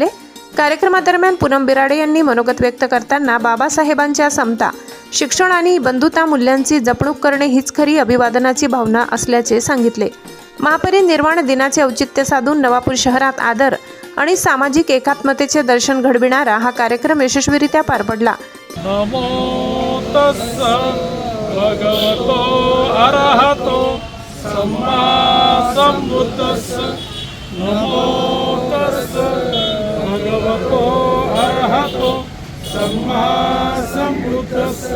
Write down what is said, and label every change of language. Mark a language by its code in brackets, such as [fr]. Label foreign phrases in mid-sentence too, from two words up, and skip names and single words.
[mr] कार्यक्रमादरम्यान पूनम बिराडे यांनी मनोगत व्यक्त करताना बाबासाहेबांच्या समता, शिक्षण आणि बंधुता मूल्यांची जपणूक करणे हीच खरी अभिवादनाची भावना असल्याचे सांगितले। महापरिनिर्वाण दिनाचे औचित्य साधून नवापूर शहरात आदर आणि सामाजिक एकात्मतेचे दर्शन घडविणारा हा कार्यक्रम यशस्वीरित्या पार पडला। [pi] नमो तस्स भगवतो अरहतो सम्मा संबुद्धस्स। नमो तस्स भगवतो अरहतो सम्मा संबुद्धस्स।